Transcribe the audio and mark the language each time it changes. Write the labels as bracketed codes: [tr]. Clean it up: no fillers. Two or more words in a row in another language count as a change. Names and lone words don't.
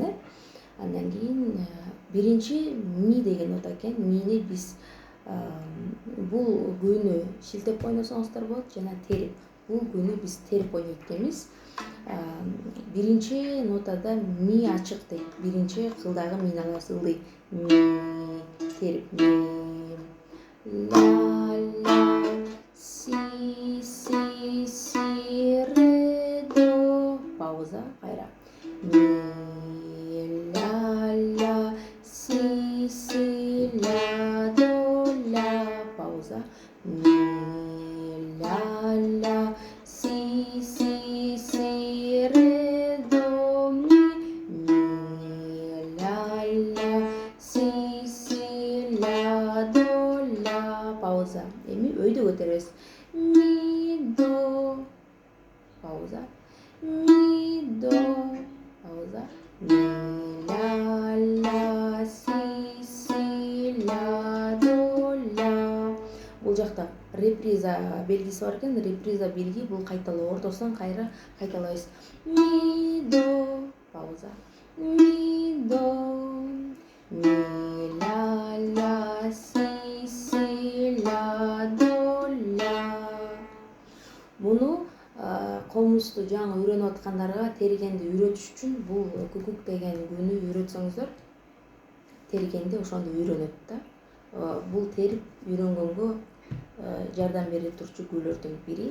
[ky] Андан кийин биринчи ми деген нота экен. Мини биз бул күүнү шилтеп ойносоңуздар болот жана терип. Бул күүнү биз терип ойнойт экенбиз. Биринчи нотада ми ачык дейт. Биринчи кылдагы мини алабыз, ылдый. Ми, терип, ми. Ля, ля, си, си, си, ре, до. Пауза, кайра. Ми, ля, ля, си, си, ля, до, ля. Пауза. Ми, ля, ля, си, си, си, ре, до, ми. Ми, ля, ля, си, си, ля, до, ля. Пауза. Эми өйдө көтөрөбүз. Ми, до. Пауза. Ми, до. Пауза. Ми, ля, ля, си, си, ля, до, ля. Бул жакта реприза белгиси бар экен. Реприза белги бул кайталоо. Ортосунан кайра кайталайбыз. Ми, до. Пауза. Ми, до. Ми, ля, ля, си, си, ля, до, ля. Муну комузду жаңы үйрөнүп аткандарга теригенди үйрөтүш үчүн бул күкүк деген күүнү үйрөтсөңүздөр, теригенди ошондо үйрөнөт да. Бул терип үйрөнгөнгө жардам бере турчу күүлөрдүн бири.